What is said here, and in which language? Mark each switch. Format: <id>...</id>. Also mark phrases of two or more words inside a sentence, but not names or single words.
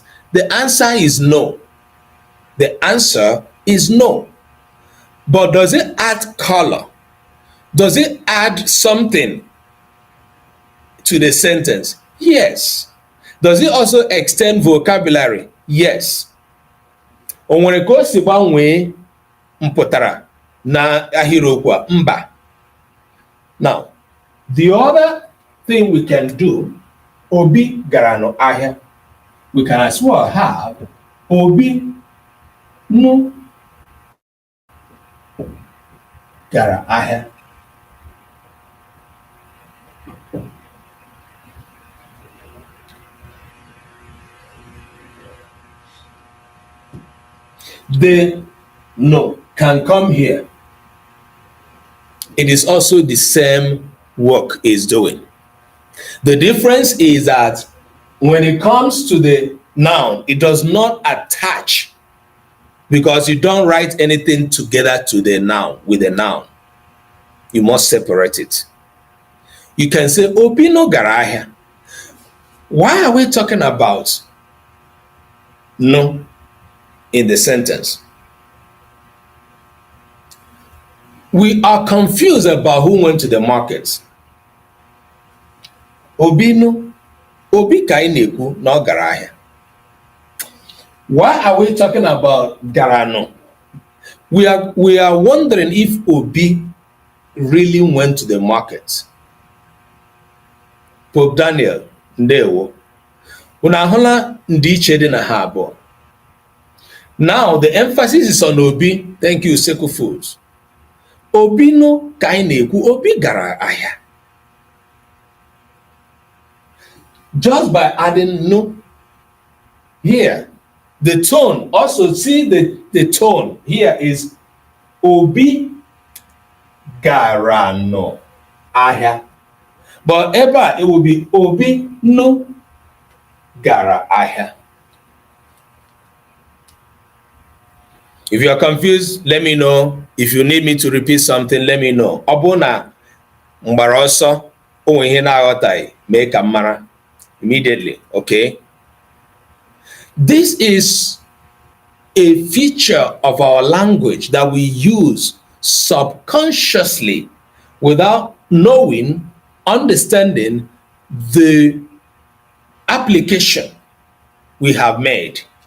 <en>The answer is no. The answer is no. But does it add color? Does it add something to the sentence? Yes. Does it also extend vocabulary? Yes.</en> <ig>O nwere ka o si gbanwee mpụtara na ahịrịokwu a? Mba.</ig> <en>Now, the other thing we can do,</en> <ig>Obi gara n'ahịa.</ig> <en>We can as well have</en> <ig>Obi no gara ahịa.</ig> <en>The no can come here. It is also the same work is doing. The difference is that when it comes to the noun, it does not attach, because you don't write anything together to the noun with a noun. You must separate it. You can say</en> <ig>Obi no gara ahịa.</ig> <en>Why are we talking about no in the sentence? We are confused about who went to the market.</en> <ig>Obi no, Obi ka anyị na-ekwu na ọ gara ahịa.</ig> <en>Why are we talking about</en> <ig>gara no?</ig> <en>We are wondering if Obi really went to the market. Pope Daniel,</en> <ig>ndewo. Unu ahụla ndịiche dị na ha abụọ.</ig> <en>Now the emphasis is on Obi. Thank you, Seku Foods.</en> <ig>Obi no ka anyị na-ekwu, Obi gara ahịa.</ig> <en>Just by adding no here, the tone, also see the tone here is</en> <ig>Obi gara no ahịa.</ig> <en>But ever it will be</en> <ig>Obi no gara ahịa.</ig> <en>If you are confused, let me know. If you need me to repeat something, let me know.</en> <ig>Ọ bụ na mgbara ọsọ o nwere ihe na-aghọtaghị, mee ka m mara</ig> <en>immediately, okay? This is a feature of our language that we use subconsciously without knowing, understanding the application we have made.</en>